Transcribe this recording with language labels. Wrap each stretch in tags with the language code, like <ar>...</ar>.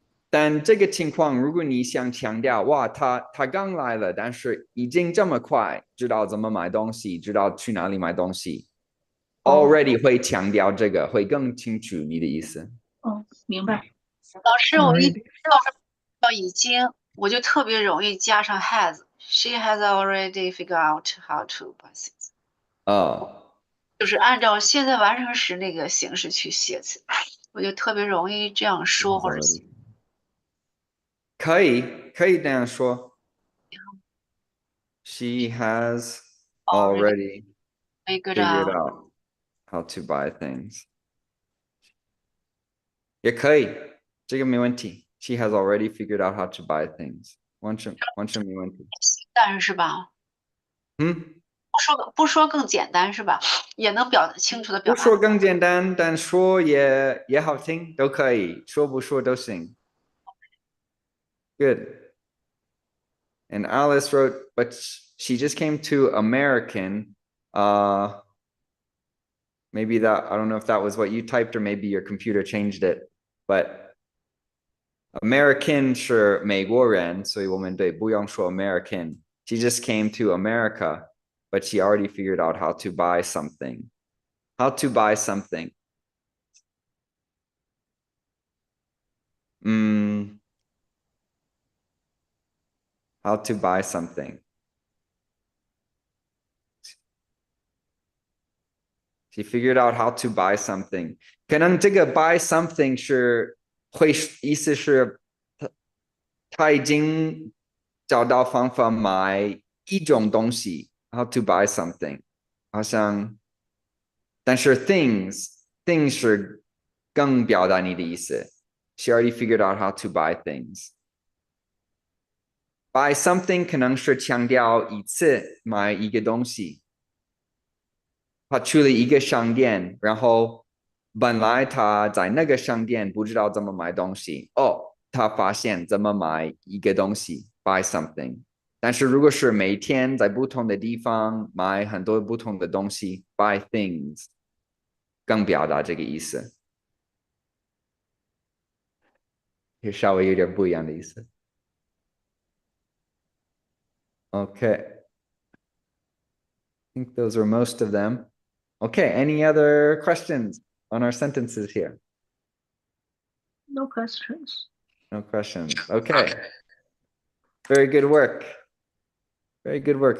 <zh>但这个情况，如果你想强调，哇，他刚来了，但是已经这么快，知道怎么买东西，知道去哪里买东西 ，already 会强调这个，会更清楚你的意思。哦，明白。老师，我一到已经，我就特别容易加上 has。</zh> <en>She has already figured out how to buy things。</en> <zh>就是按照现在完成时那个形式去写词，我就特别容易这样说或者写。可以这样说。</zh> <en>She has already figured out how to buy things.</en> <zh>也可以，这个没问题。</zh> <en>She has already figured out how to buy things.</en> <zh>完全没问题。但是吧，不说更简单是吧？也能清楚的表达。不说更简单，但说也好听，都可以，说不说都行。</zh> <en>Good. And Alice wrote, but she just came to American. Maybe that, I don't know if that was what you typed or maybe your computer changed it, but American</en> <zh>是美国人，所以我们对不用说</zh> <en>American. She just came to America, but she already figured out how to buy something. How to buy something. How to buy something. She figured out how to buy something.</en> <zh>可能这个</zh> <en>buy something</en> <zh>是会意思是他已经找到方法买一种东西。</zh> <en>How to buy something.</en> <zh>好像，但是 things 是更表达你的意思。</zh> <en>She already figured out how to buy things. Buy something</en> <zh>可能是强调一次买一个东西。他去了一个商店，然后本来他在那个商店不知道怎么买东西，他发现怎么买一个东西 ，</zh> <en>buy something。</en> <zh>但是如果是每天在不同的地方买很多不同的东西 ，</zh> <en>buy things，</en> <zh>更表达这个意思，也稍微有点不一样的意思。</zh> <en>Okay. I think those are most of them. Okay, any other questions on our sentences here? No questions. No questions. Okay. Very good work. Very good work.</en>